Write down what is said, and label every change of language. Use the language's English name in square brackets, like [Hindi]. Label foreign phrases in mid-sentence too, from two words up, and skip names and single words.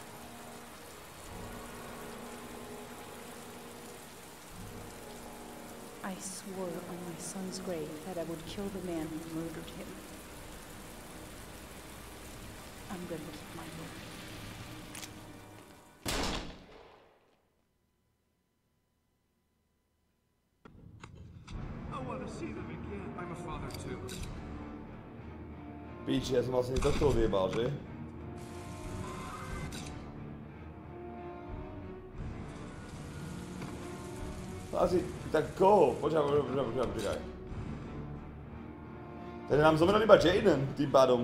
[English] I swore on my son's grave that I would kill the man who murdered him. I'm gonna keep my word. I want to see them again. I'm a father too. [Slovak] Píči, ja som vlastne tohto odjebal, že? Asi, tak koho? Počkaj. Takže nám zomrel iba Jaden, tým pádom.